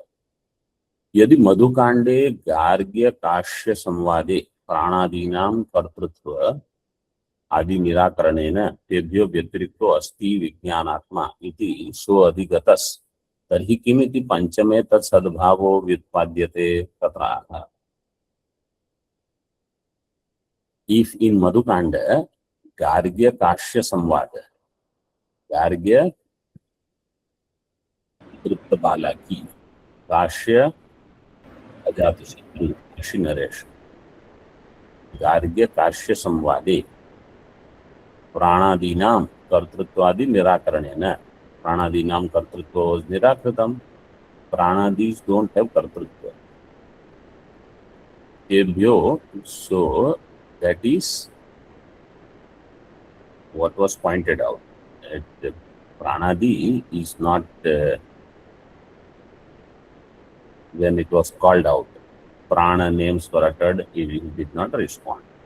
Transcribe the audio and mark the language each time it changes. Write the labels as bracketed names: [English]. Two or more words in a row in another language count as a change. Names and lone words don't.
[Sanskrit] यदि मधुकांडे गार्ग्य काश्य संवादे प्राणादीनां कर्तृत्व आदि निराकरणेन तेभ्यो व्यतिरिक्तो अस्ति विज्ञानात्मा इति सो अधिगतस् तर्हि किमिति पंचमे तत्सद्भावो व्युत्पाद्यते तत्र। [English] If in Madhukanda, Gargya Kashya Samvada, Gargya Tripta Balaki, Kashya Ajatasatru, Kashi Naresh, [Sanskrit] गार्ग्य काश्य संवादे प्राणादीनां कर्तृत्वादि निराकरणेन, प्राणादीनां कर्तृत्व [English] was Nirakritam, Pranadis don't have Kartritva. Tebhyo, so that is what was pointed out. The Pranadi is not, when it was called out, Prana names were uttered, he did not respond.